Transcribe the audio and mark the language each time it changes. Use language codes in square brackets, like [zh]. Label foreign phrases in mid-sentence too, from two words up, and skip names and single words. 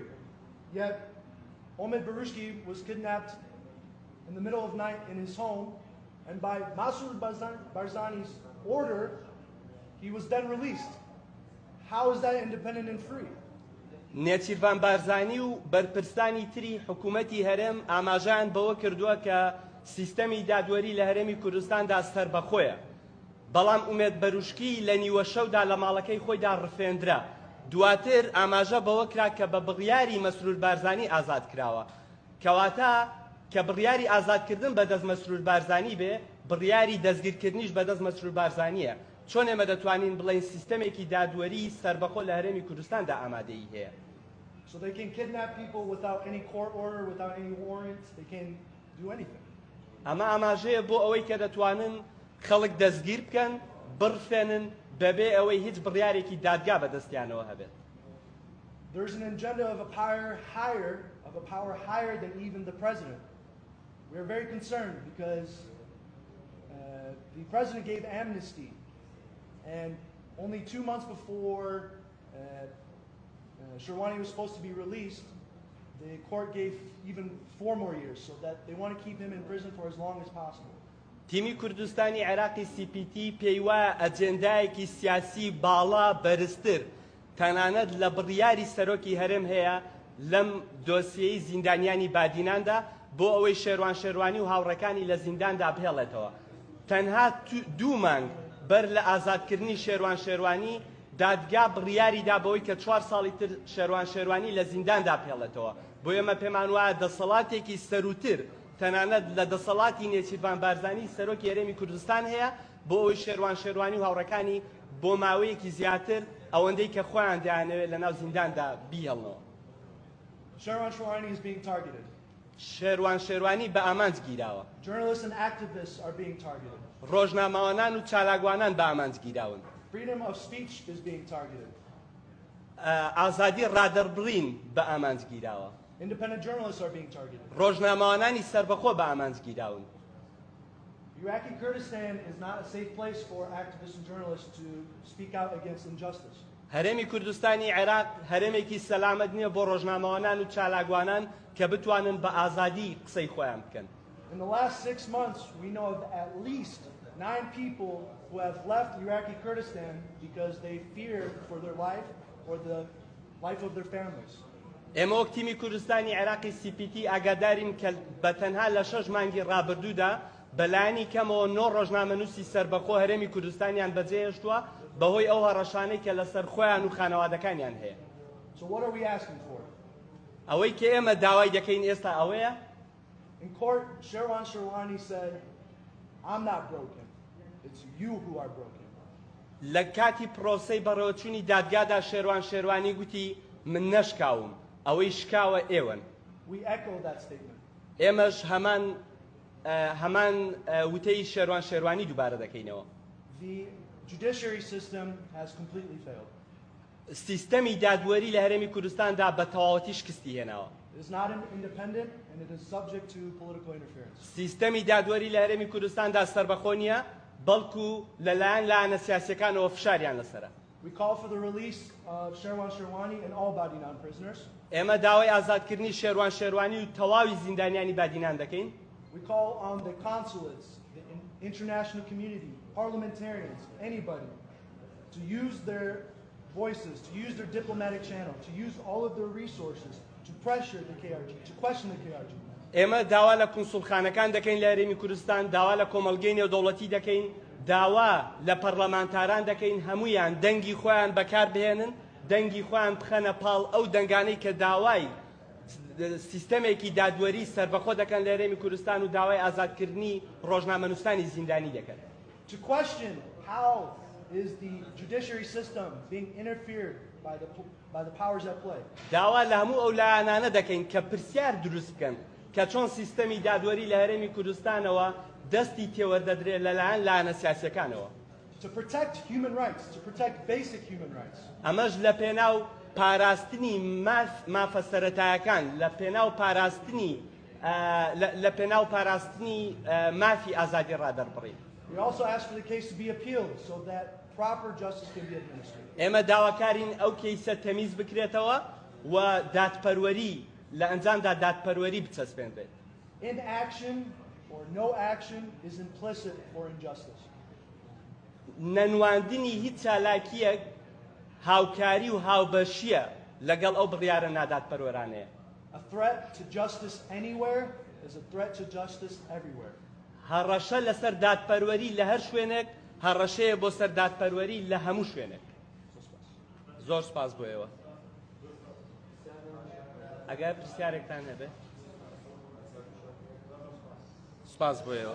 [en] Yet, Omid Barushki was kidnapped in the middle of night in his home, and by Masoud Barzani's order, he was then released. How is that independent and free? [ckb] نێچیروان بارزانی و بەرپرسانی تری حکوومەتی هەرێم ئاماژیان بەوە کردووە کە سیستەمی دادوەری لە هەرێمی کوردستاندا سەربەخۆیە، بەڵام ئومێد بەروشکی لە نیوە شەودا لە ماڵەکەی خۆیدا ڕفێندرا. دواتر ئاماژە بەوە کرا کە بە بڕیاری مەسرور بارزانی ئازاد کراوە، کەواتە کە بڕیاری ئازادکردن بەدەست مەسرور بارزانی بێ، بڕیاری دەستگیرکردنیش بەدەست مەسرور بارزانیە. چۆن ئێمە دەتوانین بڵێن سیستەمێکی دادوەری سەربەخۆ لە هەرێمی کوردستاندا ئامادەیی هەیە؟ [en] So they can kidnap people without any court order, without any warrants. They can do anything. [ckb] ئەمە ئاماژەیە بۆ ئەوەی کە دەتوانن خەڵک دەستگیر بکەن، بڕفێنن بەبێ ئەوەی هیچ بڕیارێکی دادگا بەدەستیانەوە هەبێت. [en] There's an agenda of a power higher than even the president. We are very concerned because the president gave amnesty, and only 2 months before Sherwani was supposed to be released, the court gave even 4 more years, so that they want to keep him in prison for as long as possible. [ckb] تیمی کوردستانی عێراقی CPT پێی وایە ئەجێندایەکی سیاسی باڵا بەرزتر تەنانەت لە بڕیاری سەرۆکی هەرێم هەیە لەم دۆسیەی زیندانیانی بادیناندا بۆ ئەوەی شێروانی و هاوڕەکانی لە زینداندا بهێڵێتەوە. تەنها 2 مانگ بەر لە ئازادکردنی شێروانی دادگا بڕیاری دا بەوەی کە 4 ساڵی تر شێروانی لە زینداندا بهێڵێتەوە. بۆ ئێمە پێمان وایە دەسەڵاتێکی سەروتر تەنانەت لە دەسەڵاتی نێچیروان بارزانی سەرۆکی هەرێمی کوردستان هەیە بۆ ئەوەی شێروانی و هاوڕەکانی بۆ ماوەیەکی زیاتر ئەوەندەی کە خۆیان دەیانەوێت لە ناو زینداندا بیهێڵنەوە. [en] Sherwani is being targeted. [ckb] شێروانی بە ئامانج گیراوە. [en] Journalists and activists are being targeted. [ckb] ڕۆژنامەوانان و چالاکوانان بە ئامانج گیراون. [en] Freedom of speech is being targeted. [ckb] ئازادی ڕادەربڕین بە ئامانج گیراوە. [en] Independent journalists are being targeted. [ckb] ڕۆژنامەوانانی سەربەخۆ بە ئامانج گیراون. [en] Iraqi Kurdistan is not a safe place for activists and journalists to speak out against injustice. [ckb] هەرێمی کوردستانی عێراق هەرێمێکی سەلامەت نییە بۆ ڕۆژنامەوانان و چالاکوانان کە بتوانن بە ئازادی قسەی خۆیان بکەن. [en] In the last 6 months, we know of at least 9 people who have left Iraqi Kurdistan because they fear for their life or the life of their families. [ckb] ئێمە وەک تیمی کوردستانی عێراقی CPT ئاگادارین کە بە تەنها لە 6 مانگی ڕابردوودا بەلایانی کەمەوە 9 ڕۆژنامەنووسی سەربەخۆ هەرێمی کوردستانیان بەجێهێشتووە بەهۆی ئەو هەڕەشانەی کە لەسەر خۆیان و خانەوادەکانیان هەیە. [en] So what are we asking for? [ckb] ئەوەی کە ئێمە داوای دەکەین ئێستا ئەوەیە. [en] In court, Sherwani said, I'm not broken. It's you who are broken. [ckb] لە کاتی پرۆسەی بەڕێوەچوونی دادگادا شێروانی گوتی من نەشکاوم، ئەوەی شکاوە ئێوەن. [en] We echo that statement. [ckb] ئێمەش هەمان وتەی شێروانی دووبارە دەکەینەوە. [en] The judiciary system has completely failed. [ckb] سیستەمی دادوەری لە هەرێمی کوردستاندا بە تەواوەتی شکستی هێناوە. [en] It is not independent and it is subject to political interference. [ckb] سیستەمی دادوەری لە هەرێمی کوردستاندا سەربەخۆ نییە، بەڵکو لەلایەن لایەنە سیاسیەکانەوە فشاریان لەسەرە. [en] We call for the release of Sherwan Sherwani and all Badinan prisoners. [ckb] ئێمە داوای ئازادکردنی شێروان شێروانی و تەواوی زیندانیانی بادینان دەکەین. [en] We call on the consulates, the international community, parliamentarians, anybody, to use their voices, to use their diplomatic channel, to use all of their resources to pressure the KRG, to question the KRG. [ckb] ئێمە داوا لە کونسوڵخانەکان دەکەین لە ھەرێمی کوردستان، داوا لە کۆمەڵگەی نێودەوڵەتی دەکەین، داوا لە پەرلەمانتاران دەکەین هەمویان دەنگی خۆیان بەکار بهێنن، دەنگی خۆیان بخەنە پاڵ ئەو دەنگانەی کە داوای سیستەمێکی دادوەری سەربەخۆ دەکەن لە ھەرێمی کوردستان و داوای ئازادکردنی ڕۆژنامەنووسانی زیندانی دەکەن. [en] To question how is the judiciary system being interfered by the powers at play. [ckb] داوا لە هەموو ئەو لایەنانە دەکەین کە پرسیار دروست بکەن کە چۆن سیستەمی دادوەری لە ھەرێمی کوردستانەوە دەستی تێوەردەدرێت لەلایەن لایەنە سیاسیەکانەوە. [en] To protect human rights, to protect basic human rights. [ckb] ئەمەش لە پێناو پاراستنی مافە سەرەتایەکان، لە پێناو پاراستنی مافی ئازادی ڕادەربڕین. [en] We also ask for the case to be appealed so that proper justice can be administered. [ckb] ئێمە داواکارین ئەو کەیسە تەمیز بکرێتەوە و دادپەروەری لە ئەنجامدا دادپەروەری بچەسپێنرێت. [en] Inaction or no action is implicit for injustice. [ckb] نەنواندنی هیچ چالاکیەک هاوکاری و هاوبەشیە لەگەڵ ئەو بڕیارە نادادپەروەرانەیە. [en] A threat to justice anywhere is a threat to justice everywhere. [ckb] هەڕەشە لەسەر دادپەروەری لە هەر شوێنێک هەڕەشەیە بۆ سەر دادپەروەری لە هەموو شوێنێک. زۆر سپاس بۆ ئێوە. ئەگەر پرسیارێکتان هەبێت سپاس بۆ ئێوە.